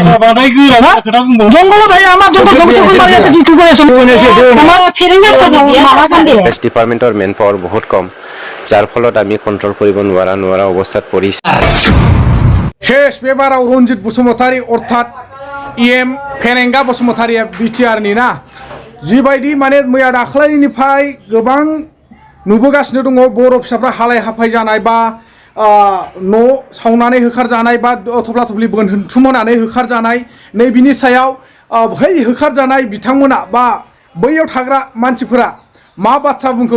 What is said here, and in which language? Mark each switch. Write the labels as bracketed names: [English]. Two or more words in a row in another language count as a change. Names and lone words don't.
[Assamese] ডিপাৰ্টমেণ্টৰ [English] man power [Assamese] বহুত কম যাৰ ফলত আমি কন্ট্ৰল কৰিব নোৱাৰা অৱস্থাত পৰিছে [Bodo] শেষ বেবাराव रन्जित बसुमतारी अर्थात इएम फेरेंगा बसुमतारीया बिटिआरनि ना जिबायदि माने मैया दाख्लैनिफ्राय गोबां नुबोगासिनो दङ बर' फिसाफ्रा हालाय हाफाय जानाय बा न' सावनानै होखारजानाय बा थफ्ला थफ्लि बोनथुमनानै होखारजानाय नै बिनि सायाव बै होखारजानाय बिथांमोना बा बैयाव थाग्रा मानसिफोरा मा बाथ्रा बुंखो